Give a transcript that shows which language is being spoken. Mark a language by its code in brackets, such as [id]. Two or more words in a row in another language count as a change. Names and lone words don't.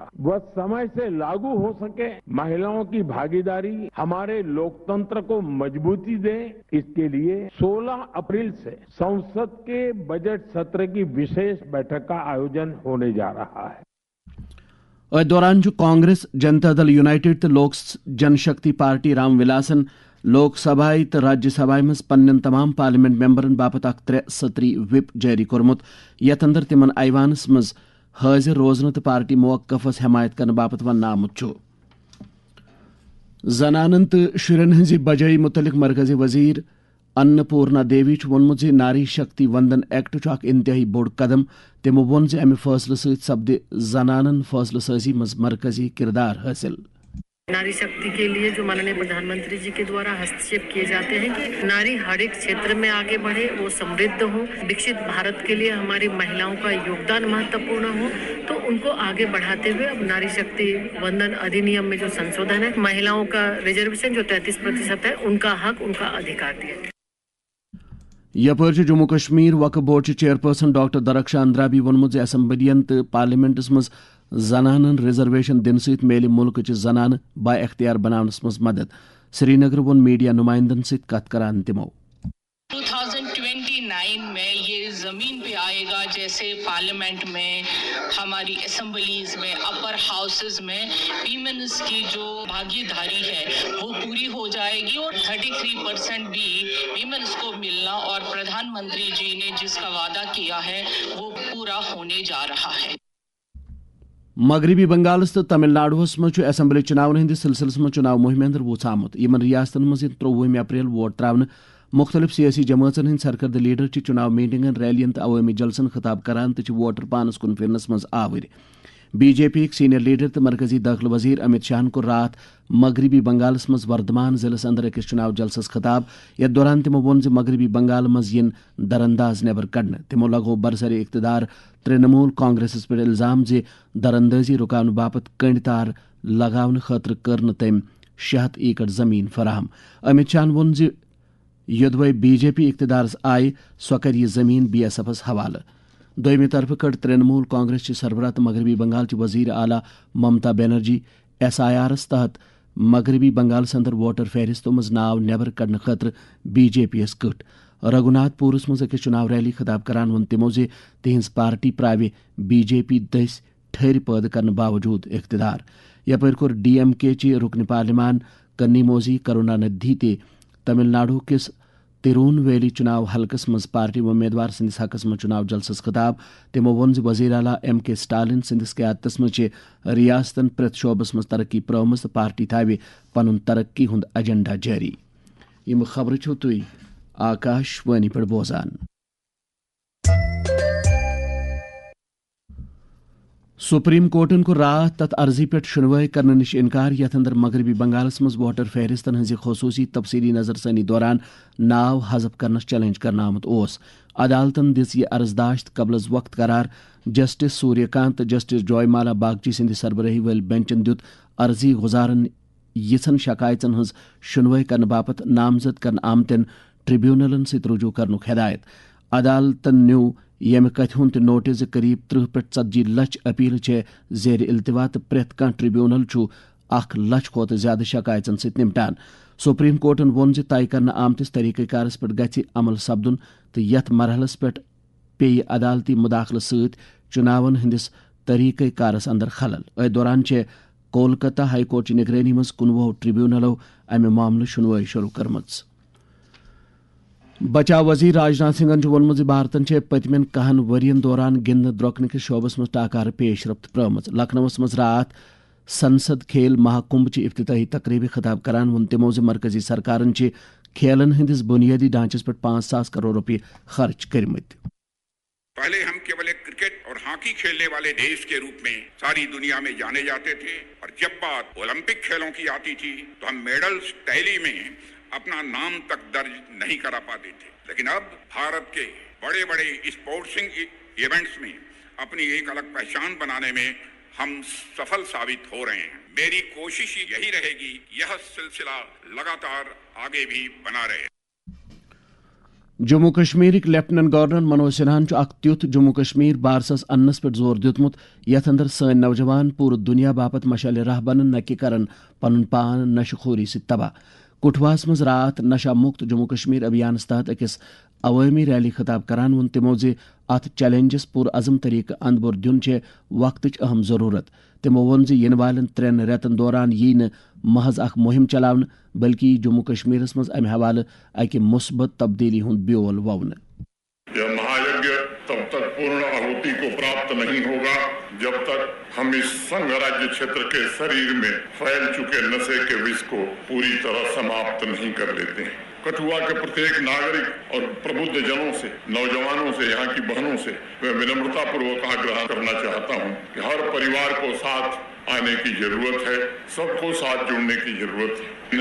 [hi] वह समय से लागू हो सके, महिलाओं की भागीदारी हमारे लोकतंत्र को मजबूती दे, इसके लिए 16 अप्रैल से संसद के बजट सत्र की विशेष बैठक का आयोजन होने जा रहा है। [ks] दौरान कांग्रेस जनता दल यूनाइटेड तो लोक जनशक्ति पार्टी राम विलासन लोक सभा तो राज्य सभा मज पन्न तमाम पार्लियामेंट मेंबरन बापत अख 3 सत्री व्हिप जारी कोरमुत यथ अंदर तिमन ऐवानस मज हाजिर रोजन तो पार्टी मौकफस हमायत करने बापत वन आमुत जनानन तो शुरन हंजी बजाई मुतलिक मरकजी वजीर अन्नपूर्णा देवी वोनमुत नारी शक्ति वंदन एक्ट अख इंतहाई बोड़ कदम। तमो वोन अमि फैसले सपदि जनानन फैसले साजी मज मरकजी किरदार हासिल। [hi] नारी शक्ति के लिए जो माननीय प्रधानमंत्री जी के द्वारा हस्तक्षेप किए जाते हैं कि नारी हर एक क्षेत्र में आगे बढ़े, वो समृद्ध हो, विकसित भारत के लिए हमारी महिलाओं का योगदान महत्वपूर्ण हो, तो उनको आगे बढ़ाते हुए अब नारी शक्ति वंदन अधिनियम में जो संशोधन है, महिलाओं का रिजर्वेशन जो 33% है, उनका हक, उनका अधिकार दिया। [ks] यपर जम्मू कश्मीर वक्फ बोर्ड चेयरपर्सन डॉक्टर दरक्षा अंद्राबी वोनमुत असम्बलियन तो पार्लियामेंटस मज जनानन रिजर्वेशन दिन सहित मेले मुल्क जनान बा अख्तियार बनावनस मज मदद। श्रीनगर वोन मीडिया नुमाइंदन सहित कथ करान तिमो [hi] 2029 में ये जमीन पे आएगा, जैसे पार्लियामेंट में, हमारी असेंबलीज में, [en] upper houses [hi] में वीमेन्स की जो भागीदारी है वो पूरी हो जाएगी और 33% भी वीमेन्स को मिलना और प्रधानमंत्री जी ने जिसका वादा किया है वो पूरा होने जा रहा है। [ks] मगरबी बंगालस तो तमिलनाडुस मज असम्बली चुनावन हंदिस सिलसिलस मज चुनाव मुहिम अंदर वोच आमुत। यमन रियासतन मज 23 अप्रैल वोट त्रावन मुख्तलिफ सियासी जमातन हंद सरकर्द लीडर चुनाव मीटिंगन रैलियन तो अवामी जलसन खिताब करान तो वोटर पानस कुन फिरनस मज आवर। BJP [en] senior leader [ks] तो मरकजी दाखिल वजीर अमित शाह को रात मगरबी बंगालस मज वर्धमान जिलस अंदर अकिस चुनाव जलसस खिताब यथ दौरान तिमो वोन मगरबी बंगाल मज इन दरअंदाज नेबर कड़न तिमो लगो बरसर इख्तदार तृणमूल कांग्रेस पे इल्जाम जे दरअंदाजी रुकावन बापत कंड तार लगावन खतर कर तम 600 एकड़ जमीन फराहम। अमित शाह वोन युदवे BJP इख्तदार आय सो कर यह जमीन BSF's हवाले। दोयमी तरफ कड़ तृणमूल कांग्रेस की सरबराह तो मगरबी बंगाल की वजीर आला ममता बनर्जी SIR's तहत मगरबी बंगाल अंदर वोटर फहरिस्तों मज नाव नेबर कड़न खतर BJP's कट रघुनाथपुरस मज अकिस चुनाव रैली खिताब करान वोन तिमो जे तिहंज पार्टी प्रावे BJP दस ठहर पैद करने बावजूद इख्तदार। यपर कोर DMK ची रुकन पार्लिमान कन्नीमोजी करुणानिधि ते तमिलनाडु किस तिरुनवेली चुनाव हलकस मज पार्टी उम्मीदवार सिंदिस हकस मज चुनाव जलसस खिताब तिमो वोन वजीर आला MK स्टालिन सिंदिस क़यादतस मज रियासतन प्रत शोबस मज तरक्की प्रमस पार्टी थावे पनुन तरक्की हुंद एजेंडा जारी। यम खबर छो तुई आकाशवाणी पर बोजान। सुप्रीम कोर्टन को रात तथ अर्जी पे शुनवाई करने निश इनकार यथ अंदर मगरबी बंगालस मज वोटर फहरिस्तन हज खसूसी तफसीली नजरसानी दौरान नाव हजफ करनस चैलेंज करना आमुत ओस। अदालतन दिस यह अर्जदाश्त कबल वक्त करार जस्टिस सूर्यकांत जस्टिस जॉयमाला बागची सिंध सरबराही वाल बेंचन दित अर्जी गुजारन यिछन शकायतन हज शुनवाई करने बापत नामजद करन आमतन ट्रिब्यूनलन सत रुजू करनुक हिदायत। अदालतन न्यू यम कथ हुंद नोटिस करीब 30 पे 40 लच अपील जेर इल्तवा तो प्रेत कह ट्रिब्यूनल 1 लच खोत ज्यादा शकायतन सत निपटान। सुप्रीम कोर्टन वोन तय करना आमतिस तरीक़ारस पे गि अमल सपदुन तो यथ मरहलस पे पे अदालती मुदाखल सत चुनावन हंदिस तरीक़ारस अंदर खलल। अ दौरान कोलकाता हाईकोर्ट निगरानी मज 19 ट्रिब्यूनलों अमे मामले शुनवाई शुरू करमच। बचाव वजीर राजनाथ सिंह वोनमुत भारतन पतमन 10 वरियन दौरान गिंद द्रोकन किस शोबस मज टाकार पेशरफ्त प्रमच। लखनऊस मज रात संसद खेल महाकुंभ की इफ्तिताही तकरीब खिताब करान वोन तिमो मरकजी सरकारन खेलन हंदिस बुनियादी ढांचस पर 5,000 करोड़ रुपये खर्च करमत। [hi] पहले हम केवल एक क्रिकेट और हॉकी खेलने वाले देश के रूप में सारी दुनिया में जाने जाते थे और जब बात ओलंपिक खेलों की आती थी तो हम [en] medals tally [hi] में अपना नाम तक दर्ज नहीं करा पाते थे, लेकिन अब भारत के बड़े बड़े [en] sportsing events [hi] में अपनी एक अलग पहचान बनाने में हम सफल साबित हो रहे हैं। मेरी कोशिश यही रहेगी यह सिलसिला लगातार आगे भी बना रहे। [ks] जम्मू कश्मीर लेफ्टिनेंट गवर्नर मनोज सिन्हान तुथ जम्मू कश्मीर बारसस अन्नस पे जोर दितमुत यथ अंदर सन नौजवान पूरे दुनिया बापत मशाल राह बनन न कि करन पनुन पान नशखोरी से तबाह। कुठवास मज रात नशा मुक्त जम्मू कश्मीर अभियान तहत अकिस अवामी रैली खिताब करान वोन तिमो अत चैलेंजस पुर अज़म तरीक अंद बुर दिन वक्त अहम जरूरत। तिमो वोन इन वालन 3 रेतन दौरान यी न महज अख मुहिम चलावन बल्कि जम्मू कश्मीर मज अमे हवाले अकि मुस्बत तब्दीली हुंद ब्योल ववन। [hi] यह महायज्ञ तब तक पूर्ण आहुति को प्राप्त नहीं होगा जब तक हम इस संघ राज्य क्षेत्र के शरीर में फैल चुके नशे के विष को पूरी तरह समाप्त नहीं कर लेते हैं। कठुआ के प्रत्येक नागरिक और प्रबुद्ध जनों से, नौजवानों से, यहाँ की बहनों से मैं विनम्रता पूर्वक आग्रह करना चाहता हूँ कि हर परिवार को साथ आने की जरूरत है, सबको साथ जुड़ने की जरूरत है।